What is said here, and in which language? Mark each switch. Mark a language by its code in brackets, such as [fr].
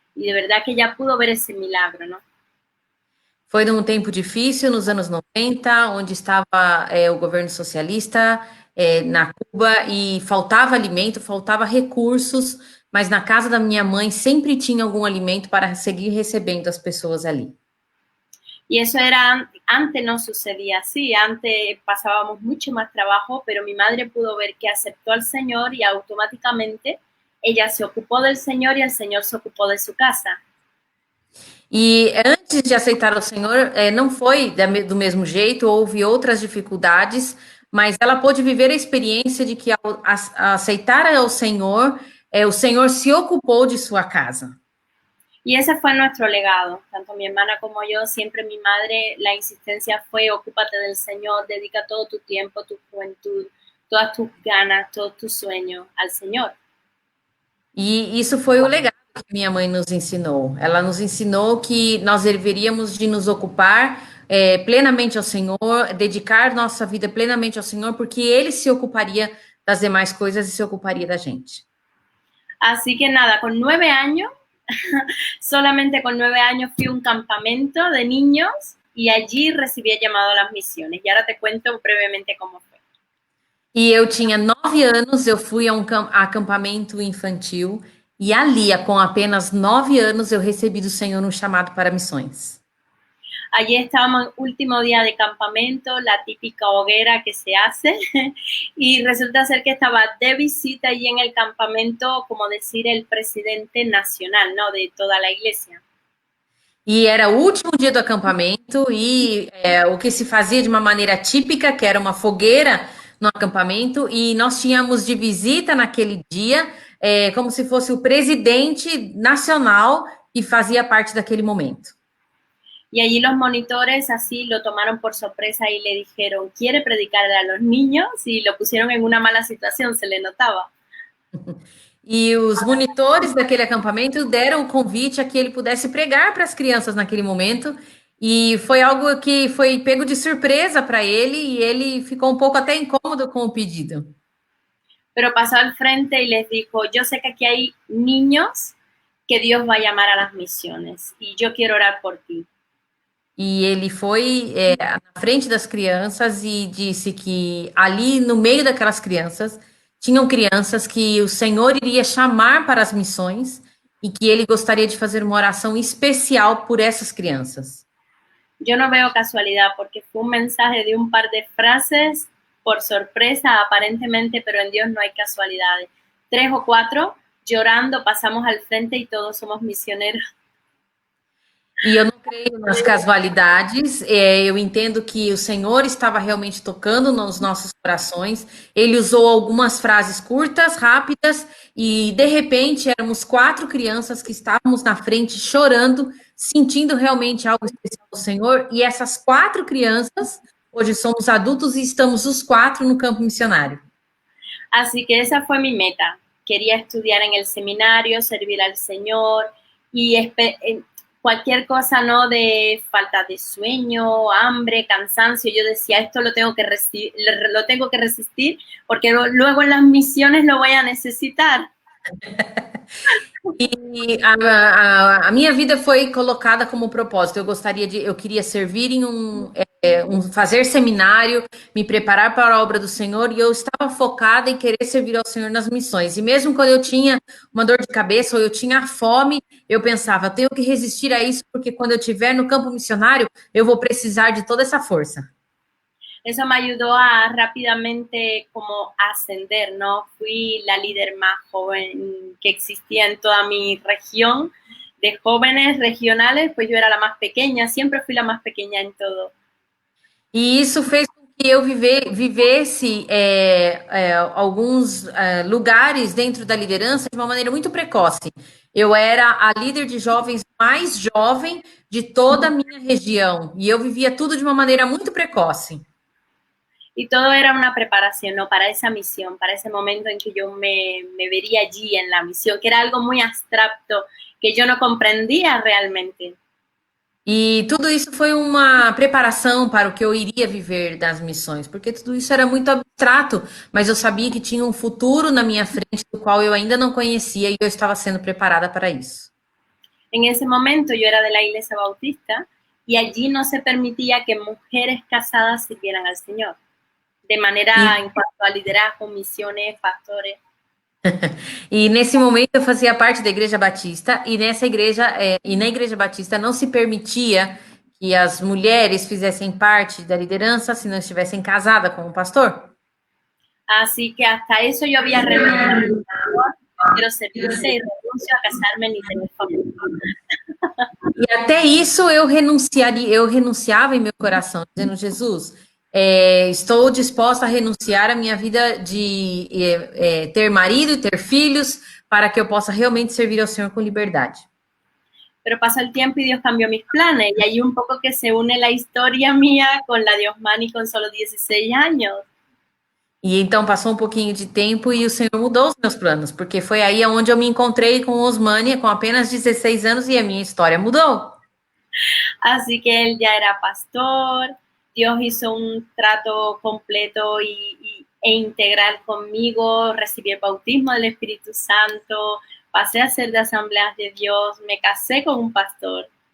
[es] Y de verdad que ella pudo ver ese milagro, ¿no? [pt] Foi num tempo difícil, nos anos 90, onde estava o governo socialista na Cuba e faltava alimento, faltava recursos, mas na casa da minha mãe sempre tinha algum alimento para seguir recebendo as pessoas ali. [es] Y eso era, antes no sucedía así, antes pasábamos mucho más trabajo, pero mi madre pudo ver que aceptó al Señor y automáticamente ella se ocupó del Señor y el Señor se ocupó de su casa. [pt] E antes de aceitar o Senhor, não foi do mesmo jeito, houve outras dificuldades, mas ela pôde viver a experiência de que ao aceitar o Senhor se ocupou de sua casa. [es] Y ese fue nuestro legado, tanto mi hermana como yo, siempre mi madre, la insistencia fue ocúpate del Señor, dedica todo tu tiempo, tu juventud, todas tus ganas, todos tus sueños al Señor. [pt] E isso foi o legado que minha mãe nos ensinou. Ela nos ensinou que nós deveríamos de nos ocupar plenamente ao Senhor, dedicar nossa vida plenamente ao Senhor, porque Ele se ocuparia das demais coisas e se ocuparia da gente. [es] Así que nada, con 9 años, solamente con 9 años fui a un campamento de niños y allí recibí el llamado a las misiones. Y ahora te cuento brevemente cómo fue. [pt] E eu tinha 9 anos, eu fui a um acampamento infantil, e ali, com apenas 9 anos, eu recebi do Senhor um chamado para missões. [es] Allí estábamos en último día de campamento, la típica hoguera que se hace, y resulta ser que estaba de visita allí en el campamento, como decir, el presidente nacional, ¿no? De toda la iglesia. [pt] E era o último dia do acampamento, e o que se fazia de uma maneira típica, que era uma fogueira no acampamento, e nós tínhamos de visita naquele dia, como se fosse o presidente nacional que fazia parte daquele momento. [es] Y allí los monitores así lo tomaron por sorpresa y le dijeron, ¿quiere predicarle a los niños? Y lo pusieron en una mala situación, se le notaba. [pt] E os monitores daquele acampamento deram o convite a que ele pudesse pregar para as crianças naquele momento, e foi algo que foi pego de surpresa para ele, e ele ficou um pouco até incômodo com o pedido. [es] Pero pasó al frente y les dijo, yo sé que aquí hay niños que Dios va a llamar a las misiones y yo quiero orar por ti. [pt] E ele foi na frente das crianças e disse que ali no meio daquelas crianças tinham crianças que o Senhor iria chamar para as missões e que ele gostaria de fazer uma oração especial por essas crianças. [es] Yo no veo casualidad porque fue un mensaje de un par de frases por sorpresa aparentemente, pero en Dios no hay casualidades. 3 o 4 llorando pasamos al frente y todos somos misioneros. [pt] E eu não creio nas casualidades, eu entendo que o Senhor estava realmente tocando nos nossos corações. Ele usou algumas frases curtas, rápidas, e de repente éramos 4 crianças que estávamos na frente chorando, sentindo realmente algo especial do Senhor. E essas 4 crianças, hoje somos adultos e estamos os 4 no campo missionário. [es] Así que esa fue mi meta. Quería estudiar en el seminario, servir al Señor y cualquier cosa, ¿no? De falta de sueño, hambre, cansancio. Yo decía, esto lo tengo que resistir porque luego en las misiones lo voy a necesitar. [pt] E a minha vida foi colocada como propósito. Eu queria servir em fazer seminário, me preparar para a obra do Senhor, e eu estava focada em querer servir ao Senhor nas missões. E mesmo quando eu tinha uma dor de cabeça ou eu tinha fome, eu pensava, eu tenho que resistir a isso, porque quando eu estiver no campo missionário, eu vou precisar de toda essa força. [es] Eso me ayudó a rápidamente como ascender, ¿no? Fui la líder más joven que existía en toda mi región. De jóvenes regionales, pues yo era la más pequeña, siempre fui la más pequeña en todo. [pt] E isso fez com que eu vivesse alguns lugares dentro da liderança de uma maneira muito precoce. Eu era a líder de jovens mais jovem de toda a minha região, e eu vivia tudo de uma maneira muito precoce. [es] Y todo era una preparación, ¿no? Para esa misión, para ese momento en que yo me vería allí en la misión, que era algo muy abstracto, que yo no comprendía realmente. [pt] E tudo isso foi uma preparação para o que eu iria viver das missões, porque tudo isso era muito abstrato, mas eu sabia que tinha um futuro na minha frente do qual eu ainda não conhecia e eu estava sendo preparada para isso. [es] En ese momento yo era de la iglesia bautista y allí no se permitía que mujeres casadas sirvieran al Señor, de [pt] E, [es] manera en cuanto a liderazgo, misiones, pastores. [pt] e nesse momento eu fazia parte da Igreja Batista e nessa igreja e na Igreja Batista não se permitia que as mulheres fizessem parte da liderança se não estivessem casadas com o pastor. [es] Así que hasta eso yo había renunciado al Señor, no quiero servirle y renuncio a casarme ni tener familia. [pt] E até isso eu renunciava em meu coração, dizendo, Jesus, estou disposta a renunciar à minha vida de ter marido e ter filhos para que eu possa realmente servir ao Senhor com liberdade. [es] Pero pasó el tiempo y Dios cambió mis planes y ahí un poco que se une la historia mía con la de Osmani con solo 16 años. [pt] E então passou um pouquinho de tempo e o Senhor mudou os meus planos, porque foi aí onde eu me encontrei com Osmania com apenas 16 anos e a minha história mudou. [es] Así que él ya era pastor, Dios hizo un trato completo e integral conmigo, recibí el bautismo del Espíritu Santo, pasé a ser de Asambleas de Dios, me casé con un pastor.